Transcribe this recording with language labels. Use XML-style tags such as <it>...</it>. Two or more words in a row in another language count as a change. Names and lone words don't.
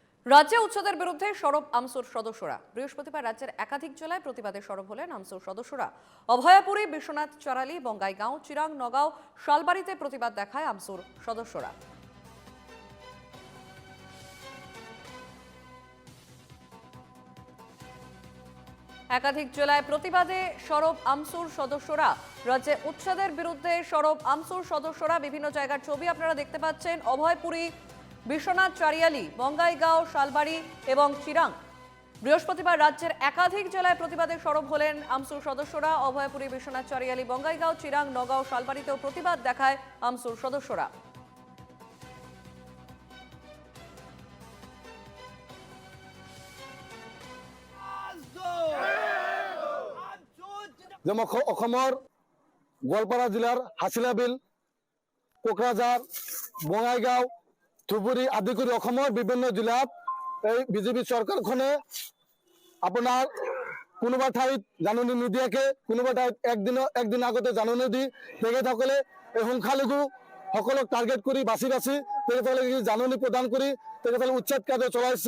<bn>রাজ্যে উচ্ছেদের বিরুদ্ধে সরব আমসুর সদস্যরা বৃহস্পতিবার রাজ্যের একাধিক জেলায় প্রতিবাদে সরব হলেন আমসুর সদস্যরা। অভয়াপুরী, বিশ্বনাথ চারালি, বঙ্গাইগাঁও, চিরাং, নগাঁও, শালবাড়িতে প্রতিবাদ দেখায় আমসুর সদস্যরা। একাধিক জেলায় প্রতিবাদে সরব আমসুর সদস্যরা। রাজ্যে উচ্ছেদের বিরুদ্ধে সরব আমসুর সদস্যরা। বিভিন্ন জায়গার ছবি আপনারা দেখতে পাচ্ছেন। অভয়পুরী, বিশ্বনাথ চারিয়ালি, বঙ্গাইগাঁও, শালবাড়ি এবং চিরাং। বৃহস্পতিবার রাজ্যের একাধিক জেলায় প্রতিবাদে সরব হলেন আমসুর সদস্যরা। অভয়পুরী, বিশ্বনাথ চারিয়ালি, বঙ্গাইগাঁও, চিরাং, নগাঁও, শালবাড়িতেও প্রতিবাদ দেখায় আমসুর সদস্যরা।</bn> <as>যেমন অসমৰ গোৱালপাৰা জিলাৰ হাছিলাবিল, কোকৰাঝাৰ, বঙাইগাঁও, ধুবুৰী আদি কৰি অসমৰ বিভিন্ন জিলাত এই বিজেপি চৰকাৰখনে আপোনাৰ কোনোবা ঠাইত জাননী নিদিয়াকে, কোনোবা ঠাইত একদিন আগতে জাননী দি তেখেতসকলে এই সংখ্যালঘু সকলক টাৰ্গেট কৰি বাছি তেখেতসকলে জাননী প্ৰদান কৰি তেখেতসকলে উচ্ছেদ কাৰ্য চলাইছে।</as>